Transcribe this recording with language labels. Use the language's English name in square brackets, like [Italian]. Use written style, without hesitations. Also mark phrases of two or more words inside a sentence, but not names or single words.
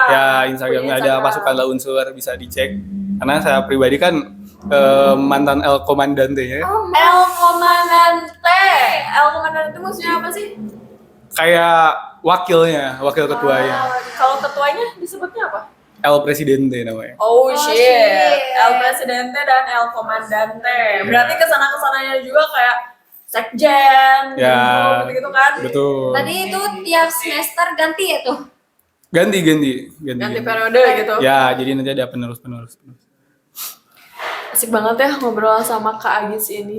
[Indonesian] ya Instagramnya ada pasukan lah unsur bisa dicek. Karena saya pribadi kan mantan El Comandante ya. El Comandante. El Comandante itu maksudnya apa sih? Kayak wakil ketuanya. Kalau ketuanya disebutnya apa? El Presidente namanya. Oh, shit. El Presidente dan El Comandante. Berarti kesana-kesananya juga kayak sekjen, Ya. gitu kan? Betul. Tadi itu tiap semester ganti ya tuh. Ganti. Ganti periode gitu. Ya, jadi nanti ada penerus. Asik banget ya ngobrol sama Kak Agis ini.